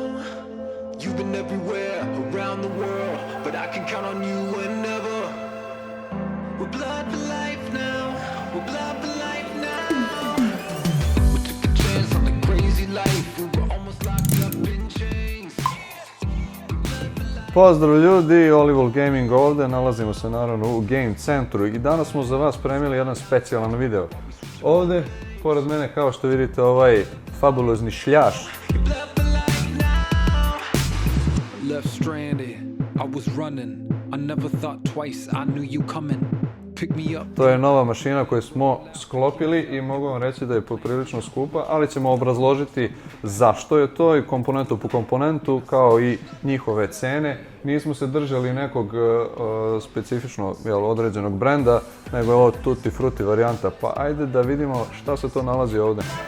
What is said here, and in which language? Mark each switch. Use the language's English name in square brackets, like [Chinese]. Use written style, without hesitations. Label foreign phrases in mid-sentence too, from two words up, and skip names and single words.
[English] You've been everywhere around the world, but I can count on you whenever. We're blood for life now. We're blood for life now. We took a chance on the crazy life. We were almost locked up in chains. [Serbian] Pozdrav ljudi, Oliver Gaming ovdje, nalazimo se naravno u Game Centru i danas smo za vas spremili jedan specijalan video. Ovdje, pored mene, kao što vidite, ovaj fabulozni šljaš. [English] Left stranded, I was running. I never thought twice, I knew you coming. Pick me up. [Serbian] To je nova mašina koju smo sklopili i mogu vam reći da je poprilično skupa, ali ćemo obrazložiti zašto je to i komponentu po komponentu, kao i njihove cene. Nismo se držali nekog specifično određenog brenda, nego je ovo [Italian] tutti frutti [Serbian] varijanta, pa ajde da vidimo šta se to nalazi ovdje.